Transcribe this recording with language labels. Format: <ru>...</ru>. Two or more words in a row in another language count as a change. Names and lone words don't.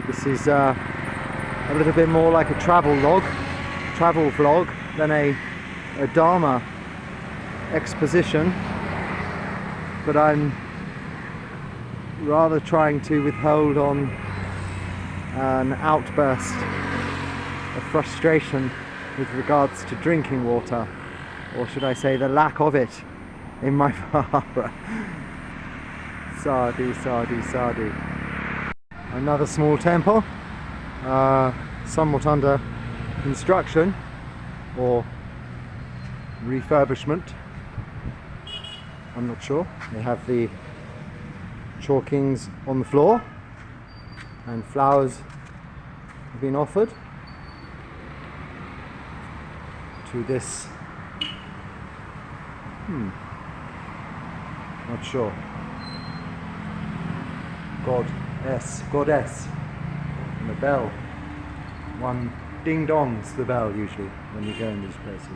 <en>This is a little bit more like a travel vlog than a Dharma exposition, but I'm rather trying to withhold on an outburst of frustration with regards to drinking water, or should I say the lack of it in my Vihara.</en> <pi>Sadhu, sadhu, sadhu.</pi> <en>Another small temple, somewhat under construction or refurbishment, I'm not sure. They have the chalkings on the floor and flowers have been offered to this not sure, goddess, and the bell, one ding dongs the bell usually when you go in these places.</en>